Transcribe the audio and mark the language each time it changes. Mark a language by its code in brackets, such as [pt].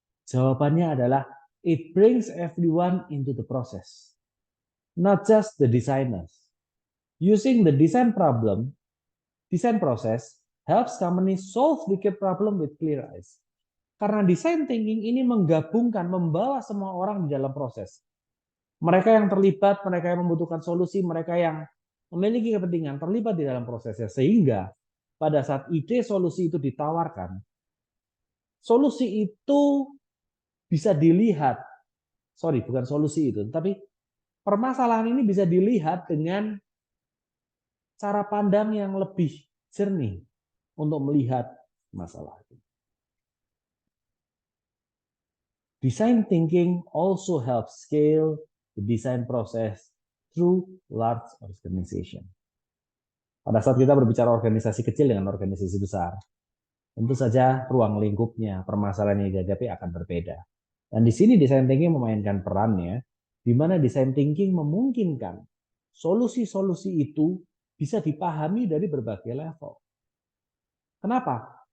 [id] Jawabannya adalah [en] it brings everyone into the process, not just the designers. Using the design process helps companies solve wicked problem with clear eyes. [id] Karena design thinking ini menggabungkan, membawa semua orang di dalam proses. Mereka yang terlibat, mereka yang membutuhkan solusi, mereka yang memiliki kepentingan terlibat di dalam prosesnya. Sehingga pada saat ide solusi itu ditawarkan, solusi itu bisa dilihat, bukan solusi itu, tapi permasalahan ini bisa dilihat dengan cara pandang yang lebih jernih untuk melihat masalah itu. [en] Design thinking also helps scale the design process through large organization. [id] Pada saat kita berbicara organisasi kecil dengan organisasi besar, tentu saja ruang lingkupnya, permasalahan yang dihadapi akan berbeda. Dan di sini design thinking memainkan perannya, di mana design thinking memungkinkan solusi-solusi itu bisa dipahami dari berbagai level. Kenapa?